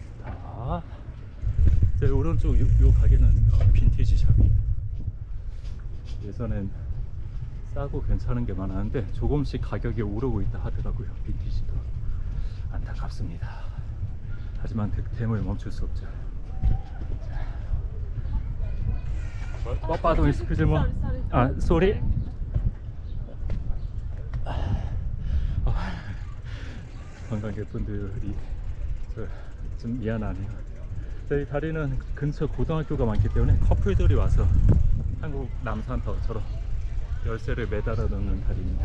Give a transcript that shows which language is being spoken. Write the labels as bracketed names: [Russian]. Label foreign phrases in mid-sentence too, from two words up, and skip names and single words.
[Korean] 제 오른쪽 요 가게는 빈티지 샵이에요. 예전엔 싸고 괜찮은 게 많았는데 조금씩 가격이 오르고 있다 하더라고요. 빈티지도. 안타깝습니다. 하지만 댐을 멈출 수 없죠. [French] Pardon, excusez-moi. [English] Ah, sorry. [Korean] 관광객분들이 좀 미안하네요. 저희 다리는 근처 고등학교가 많기 때문에 커플들이 와서 한국 남산타워처럼 열쇠를 매달아 놓는 다리입니다.